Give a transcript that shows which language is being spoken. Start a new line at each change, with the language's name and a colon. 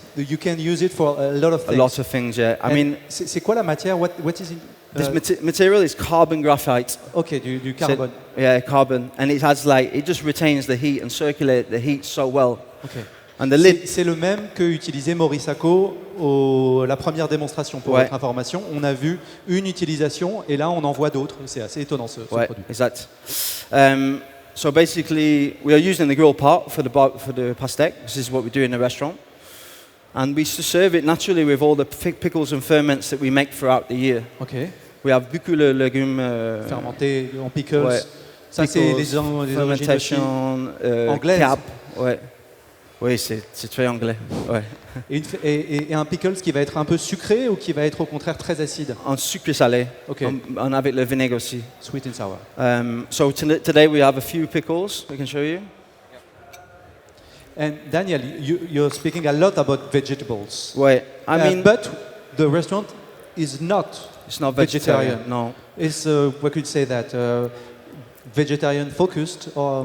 English: You can use it for a lot of A things. lot of things, yeah. I mean,
French: c'est quoi la matière?
English: What is it? this material is carbon graphite.
French: Ok, du carbone.
English: Yeah, carbon, and it has it just retains the heat and circulates the heat so well. Ok. And the lid,
French: C'est le même que utilisait Maurice Sacco la première démonstration pour votre information. On a vu une utilisation et là on en voit d'autres. C'est assez étonnant ce produit.
English: exact. So basically, we are using the grill part for the pastèque. This is what we do in the restaurant. And we serve it naturally with all the pickles and ferments that we make throughout the year. Ok. We have
French: beaucoup de légumes Fermenté en pickles. Ouais. Ça c'est les origines aussi anglaises. Cap. Ouais. Oui, c'est très anglais. Ouais. Et un pickles qui va être un peu sucré ou qui va être au contraire très acide? En sucré salé. Ok. On avec le vinaigre aussi.
English: Sweet and sour. So today we have a few pickles. I can show you. And Daniel, you're speaking a lot about vegetables. Ouais. I mean, but the restaurant is not. it's not vegetarian. No. It's what could you say that vegetarian focused or?